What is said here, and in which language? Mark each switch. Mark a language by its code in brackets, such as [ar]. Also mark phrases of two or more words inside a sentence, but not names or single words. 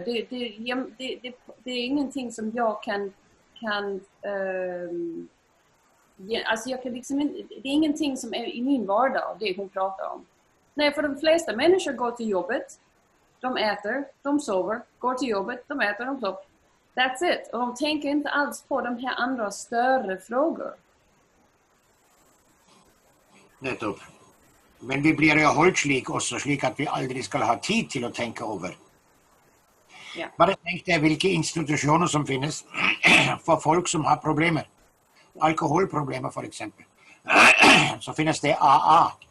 [sv] Det är ingenting som jag kan alltså jag kan liksom inte, det är ingenting som är i min vardag, det hon pratar om. Nej, för de flesta människor går till jobbet, de äter, de sover, går till jobbet, de äter, de sover. [en] That's it. [sv] Och de tänker inte alls på de här andra större frågor. [no] Nettopp. Men vi blir jo holdt slik også, slik at vi aldri skal ha tid til å tenke over. Ja. Bare tenk deg hvilke institusjoner som finnes for folk som har problemer. Alkoholproblemer for eksempel. Så finnes det AA.